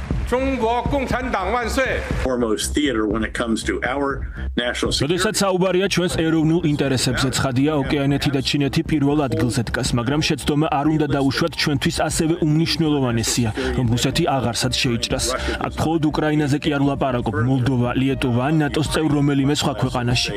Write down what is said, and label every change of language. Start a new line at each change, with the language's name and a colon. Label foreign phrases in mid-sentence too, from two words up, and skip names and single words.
English: Foremost theater when it comes to our national security.
Georgian: როდესაც საუბარია ჩვენს ეროვნულ ინტერესებზე, ცხადია, ოკეანეთი და ჩინეთი პირველ ადგილზე დგას, მაგრამ შეცდომა არ უნდა დაუშვათ ჩვენთვის ასევე უმნიშვნელოვანესია, რომ რუსეთი აღარსაც შეიჭრას. აქ მხოლოდ უკრაინაზე კი არ ვლაპარაკობ, მოლდოვა, ლიეტოვა, ნატოს წევრ რომელიმე სხვა ქვეყანაში.